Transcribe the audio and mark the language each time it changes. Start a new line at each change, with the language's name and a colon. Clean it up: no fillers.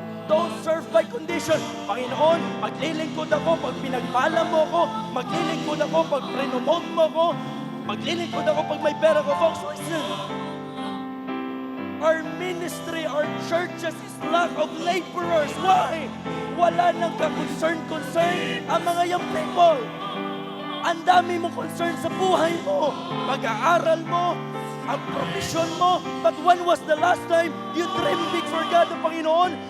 English: Don't serve by condition.
Filipino: Panginoon, maglilingkod ako pag pinagpala mo ako. Maglilingkod ako pag pre-promote mo ako. Maglilingkod ako pag may pera ko.
English: Folks, listen. Our ministry, our churches is lack of laborers. Why?
Filipino: Wala nang ka-concern ang mga young people. Ang dami mong concern sa buhay mo, pag-aaral mo, ang profesyon mo.
English: But when was the last time you dreamed big for God, the Panginoon?